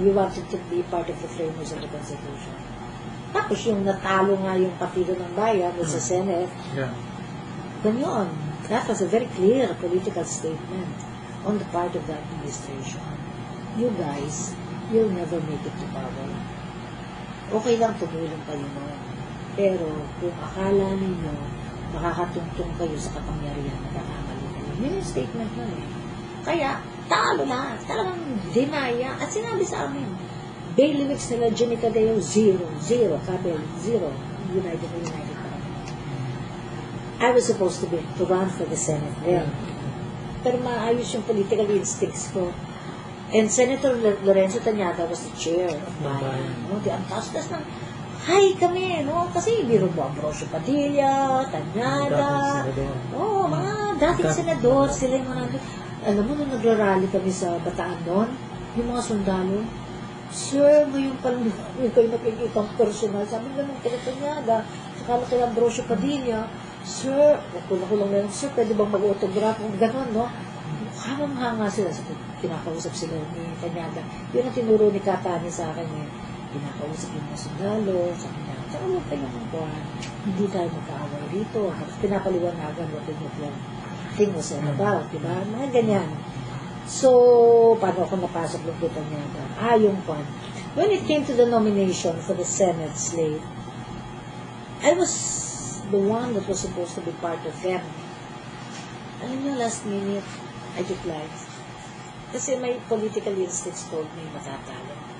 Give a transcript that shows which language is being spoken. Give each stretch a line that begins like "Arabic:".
English: We wanted to be part of the framers of the Constitution.
Filipino: Tapos yung natalo nga yung Partido ng Bayan sa Senate, ganyan.
English: That was a very clear political statement on the part of the administration. You guys, you'll never make it to power.
Filipino: Okay lang tumulong kayo noon. Pero kung akala ninyo makakatungtong kayo sa kapangyarihan, nagkakamali kayo. Yun yung statement nun eh. Kaya, talo na. Talagang dinaya. At sinabi sa amin, bailiwicks nila Jenny Cadeo, 0. Kabel, 0. United Party.
English: I was supposed to run for the Senate then.
Filipino: Pero maayos yung political instincts ko.
English: And Senator Lorenzo Tañada was the chair of Bayan. No?
Filipino: Di ang taas-taas ng, hi kami, no? Kasi biro mo Ambrosio Padilla, Tañada, mga dating senador, sila yung mga alam mo, nung nagrarally kami sa Bataan noon, yung mga sundalo, sir, ngayon pa lang yung kayo nakikitang personal. Sabi nga nung kila Tañada, sakala kay Ambrosio Padilla, sir, ko lang na sir, pwede bang mag-autograph? Ganon, no? Hamang-hanga sila. Kinakausap sila ni Tañada. Yun ang tinuro ni Katani sa akin eh. Kinakausap yung mga sundalo, sa kanya, tsaka huwag kayo magkuhan. Hindi tayo magkaaway rito. Tapos pinapaliwanagan
English: what the thing was all about, diba?
Filipino: Mga ganyan. So, paano ako napasok ng kay Tañada? Yung kwan.
English: When it came to the nomination for the Senate slate, I was the one that was supposed to be part of them.
Filipino: Alam niyo,
English: last minute, I declined. Kasi may political instincts told me matatalo.